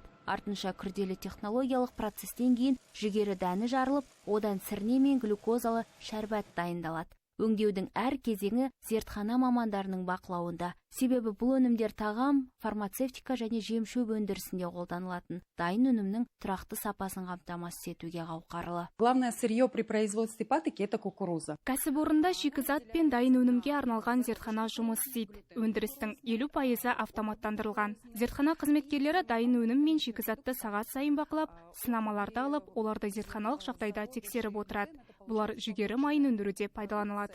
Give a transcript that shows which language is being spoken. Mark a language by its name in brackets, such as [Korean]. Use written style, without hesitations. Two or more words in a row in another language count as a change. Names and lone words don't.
[Kazakh] Артынша күрделі технологиялық процестен кейін жүгері дәні жарылып, одан сірне мен глюкозалы шәрбат дайындалады. Өңдеудің әр кезеңі зертхана мамандарының бақылауында. Себебі бұл өнімдер тағам, фармацевтика және жем-шөп өндірісінде қолданылатын. Дайын өнімнің тұрақты сапасын қамтамасыз етуге қауқарлы. [Russian] Главное сырье при производстве патоки – это кукуруза. [Kazakh] Кәсіпорында шикізат пен дайын өнімге арналған зертхана жұмыс істейді. Өндірістің 50% автоматтандырылған. Зертхана қызметкерлері дайын өнім мен шикізатты сағат сайын бақылап, сынамаларды алып, оларды зертханалық жағдайда тексеріп отырады. Бұлар жүгері майын өндіруде пайдаланылады.